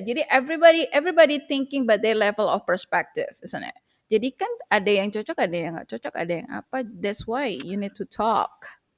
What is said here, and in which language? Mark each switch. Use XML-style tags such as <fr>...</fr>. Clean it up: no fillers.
<en>Jadi everybody everybody thinking but their level of perspective, isn't it?</en> <id>Jadi kan ada yang cocok, ada yang nggak cocok, ada yang apa.</id> <en>That's why you need to talk.</en>